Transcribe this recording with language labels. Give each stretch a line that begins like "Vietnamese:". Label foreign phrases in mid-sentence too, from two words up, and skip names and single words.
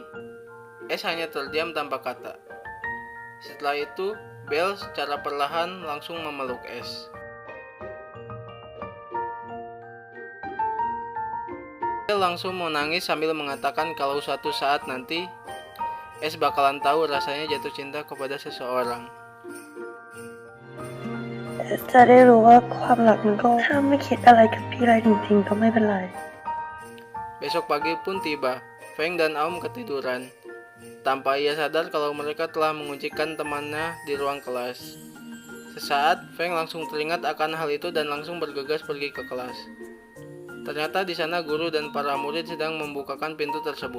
Indonesian: S hanya terdiam tanpa kata. Setelah itu, Bell secara perlahan langsung memeluk S. Bell langsung menangis sambil mengatakan kalau suatu saat nanti S bakalan tahu rasanya jatuh cinta kepada seseorang.
Thai: จะได้รู้ว่าความรักมันก็ถ้าไม่คิดอะไรกับพี่ไรจริงๆก็ไม่เป็นไร
Indonesian: Besok pagi pun tiba. Feng dan Aum ketiduran. Tanpa ia sadar kalau mereka telah menguncikan temannya di ruang kelas. Sesaat, Feng langsung teringat akan hal itu dan langsung bergegas pergi ke kelas. Ternyata di sana guru dan para murid sedang membukakan pintu tersebut.